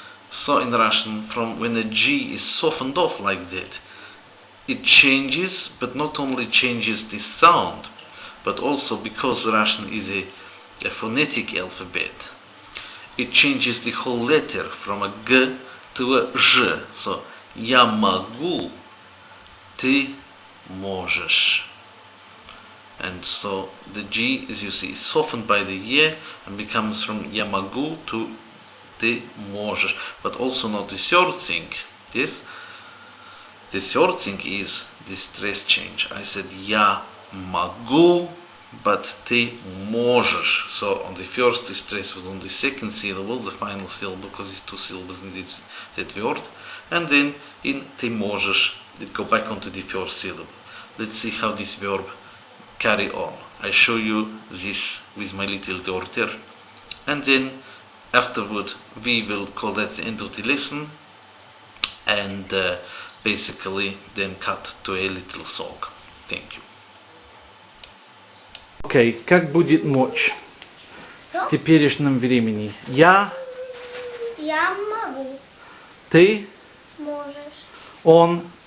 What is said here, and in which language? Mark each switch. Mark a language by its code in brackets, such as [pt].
[en] So in Russian, from when a g is softened off like that, it changes, but not only changes the sound, but also because Russian is a phonetic alphabet, it changes the whole letter from a g to a ж. [ru] So, я могу, ты можешь. [en] And so the G, as you see, is softened by the ye and becomes from [ru] я могу [en] to [ru] ты можешь. [en] But also note the third thing. Yes? The third thing is the stress change. I said [ru] я могу, [en] but [ru] ты можешь. [en] So on the first the stress was on the second syllable, the final syllable, because it's two syllables in that word. And then in [ru] ты можешь, [en] it go back onto the first syllable. Let's see how this verb carry on. I show you this with my little daughter, and then afterward we will call that the end of the lesson, and basically then cut to a little song. Thank you. [ru] Окей, как будет ночь в теперешнем времени? Я, могу, ты, можешь, он,